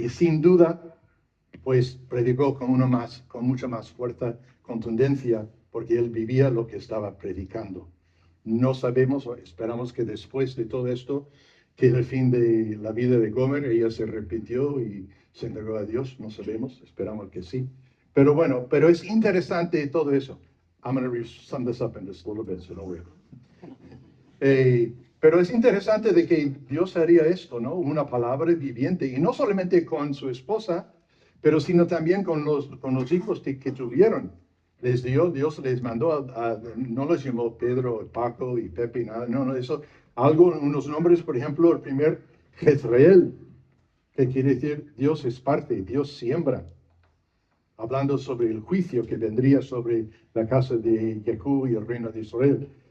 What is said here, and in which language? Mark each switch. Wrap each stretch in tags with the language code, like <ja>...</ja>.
<es>Y sin duda, pues predicó con mucha más fuerza, contundencia, porque él vivía lo que estaba predicando. No sabemos, o esperamos que después de todo esto, que en el fin de la vida de Gomer, ella se arrepintió y se entregó a Dios. No sabemos, esperamos que sí. Pero bueno, pero es interesante todo eso.</es> <en>I'm going to sum this up in just a little bit, so don't worry.</en> <es>Pero es interesante de que Dios haría esto, ¿no? Una palabra viviente, y no solamente con su esposa, pero sino también con los hijos que tuvieron. Dios les mandó, no los llamó Pedro, Paco y Pepe, nada, no, eso, unos nombres, por ejemplo, el primer, Jezreel, que quiere decir Dios es parte, Dios siembra, hablando sobre el juicio que vendría sobre la casa de Jehú y el reino de Israel.</es>